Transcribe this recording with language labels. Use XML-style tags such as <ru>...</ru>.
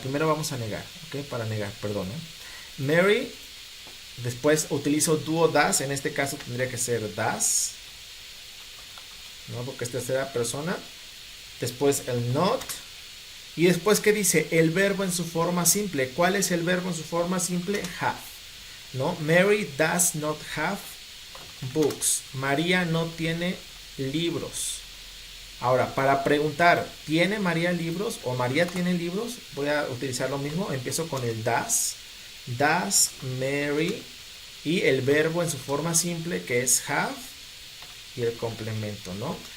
<es>Primero vamos a negar, ¿ok? Para negar, perdón, ¿eh? Mary, después utilizo do o das, en este caso tendría que ser das, ¿no? Porque es tercera persona. Después el not. Y después, ¿qué dice? El verbo en su forma simple. ¿Cuál es el verbo en su forma simple? Have. ¿No?</es> <en>Mary does not have books.</en> <es>María no tiene libros. Ahora, para preguntar, ¿tiene María libros o María tiene libros? Voy a utilizar lo mismo. Empiezo con el does.</es> <en>Does Mary.</en> <es>Y el verbo en su forma simple, que es have. Y el complemento, ¿no?</es>